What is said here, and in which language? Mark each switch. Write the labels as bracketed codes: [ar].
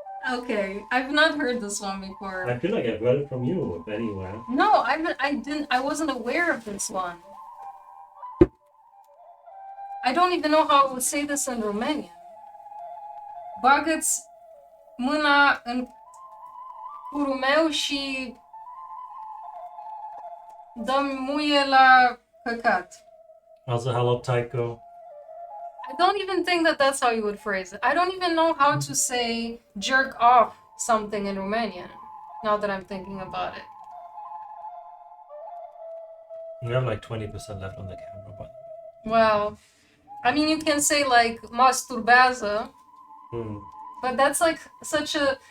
[en] Okay, I've not heard this one before. I feel like I've heard it from you, anywhere. No, I wasn't aware of this one. I don't even know how I would say this in Romanian. [ro] Bagă-ți mâna în curul meu și dă-mi muie la căcat. [en] Also, hello, Tycho. I don't even think that that's how you would phrase it. I don't even know how to say jerk off something in Romanian, now that I'm thinking about it. We have like 20% left on the camera, but... Well, I mean, you can say like masturbează, but that's like such a...